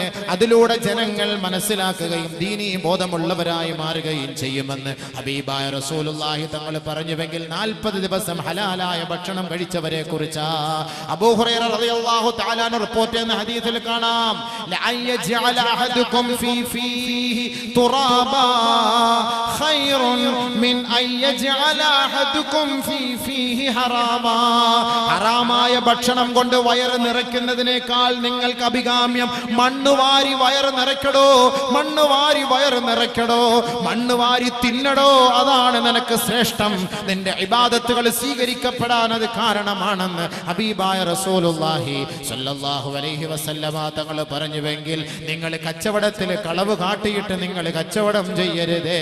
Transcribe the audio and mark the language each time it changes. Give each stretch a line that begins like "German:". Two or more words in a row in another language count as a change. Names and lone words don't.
Malayalam: അതിലൂടെ ജനങ്ങൾ മനസ്സിലാക്കുകയും ദീനീ ബോധമുള്ളവരായി മാറുകയും ചെയ്യുമെന്ന് ഹബീബായ റസൂലുള്ളാഹി തങ്ങൾ പറഞ്ഞുവെങ്കിൽ 40 ദിവസം ഹലാലായ ഭക്ഷണം കഴിച്ചവരെ കുറിച്ച് അബൂ ഹുറൈറ
Arabic: رضي الله تعالى
Malayalam: റിപ്പോർട്ട് ചെയ്യുന്ന ഹദീസിൽ കാണാം,
Arabic: لأن يجعل أحدكم في فيه ترابا خير من أن يجعل أحدكم في فيه حراما.
Malayalam: ഹറാമായ ഭക്ഷണം കൊണ്ട് വയറ് നിറയ്ക്കുന്നതിനേക്കാൾ നിങ്ങൾക്ക് അഭികാമ്യം മണ്ണ് വാരി വയറ് നിറയ്ക്കടോ, മണ്ണ് വാരി വയറ് നിറയ്ക്കടോ, മണ്ണ് വാരി തിന്നടോ. അതാണ് നിനക്ക് ശ്രേഷ്ഠം. നിന്റെ ഇബാദത്തുകൾ സ്വീകരിക്കപ്പെടാൻ അത് കാരണമാണെന്ന് ഹബീബായ റസൂലുള്ളാഹി
Arabic: صلى الله عليه وسلم
Malayalam: തങ്ങൾ പറഞ്ഞുവെങ്കിൽ നിങ്ങൾ കച്ചവടത്തിൽ കളവ് കാട്ടിയിട്ട് നിങ്ങൾ കച്ചവടം ചെയ്യരുതേ.